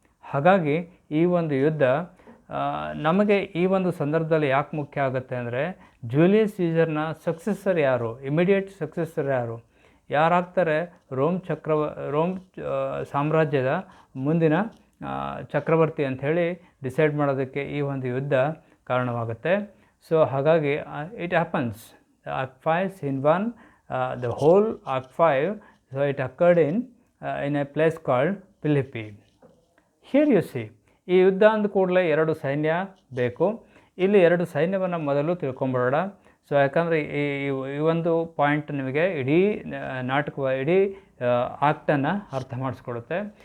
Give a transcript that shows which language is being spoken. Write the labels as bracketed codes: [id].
[kn] ಹಾಗಾಗಿ ಈ ಒಂದು ಯುದ್ಧ ನಮಗೆ ಈ ಒಂದು ಸಂದರ್ಭದಲ್ಲಿ ಯಾಕೆ ಮುಖ್ಯ ಆಗುತ್ತೆ ಅಂದರೆ, ಜೂಲಿಯಸ್ ಸೀಸರ್ನ ಸಕ್ಸೆಸರ್ ಯಾರು, ಇಮಿಡಿಯೇಟ್ ಸಕ್ಸೆಸರ್ ಯಾರಾಗ್ತಾರೆ, ರೋಮ್ ಸಾಮ್ರಾಜ್ಯದ ಮುಂದಿನ ಚಕ್ರವರ್ತಿ ಅಂಥೇಳಿ ಡಿಸೈಡ್ ಮಾಡೋದಕ್ಕೆ ಈ ಒಂದು ಯುದ್ಧ ಕಾರಣವಾಗುತ್ತೆ. ಸೊ ಹಾಗಾಗಿ [en] It happens act 5 scene 1, the whole act 5, so it occurred in a place called Philippi. Here you see, [kn] ಈ ಯುದ್ಧ ಅಂದ ಕೂಡಲೇ 2 ಸೈನ್ಯ ಬೇಕು. ಇಲ್ಲಿ 2 ಸೈನ್ಯವನ್ನು ಮೊದಲು ತಿಳ್ಕೊಂಬಿಡೋಣ. ಸೊ ಯಾಕಂದರೆ ಈ ಒಂದು ಪಾಯಿಂಟ್ ನಿಮಗೆ ಇಡೀ ಇಡೀ ಆಕ್ಟನ್ನು ಅರ್ಥ ಮಾಡಿಸ್ಕೊಡುತ್ತೆ.